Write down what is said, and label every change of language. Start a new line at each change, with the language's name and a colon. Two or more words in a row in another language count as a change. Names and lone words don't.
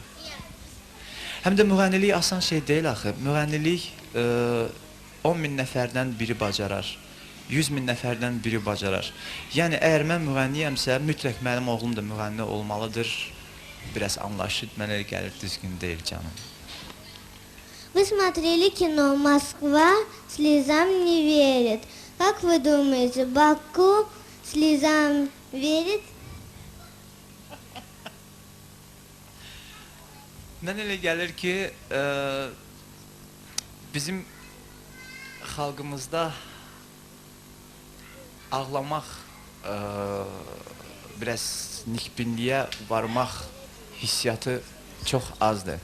Azerbaijani: Həm də müğənnilik asan şey deyil axı. Müğənnilik 10 min nəfərdən biri bacarar, 100 min nəfərdən biri bacarar. Yəni, əgər mən müğənniyəmsə, mütləq mənim oğlum da müğənni olmalıdır. Biraz anlaşıb, mənə gəlir, düzgün deyil canım.
Russian: Вы смотрели кино «Москва слезам не верит». Как вы думаете, Баку слезам верит?
Azerbaijani: Mən elə gəlir ki, bizim xalqımızda ağlamaq, biraz nikbinliyə varmaq hissiyatı çox azdır.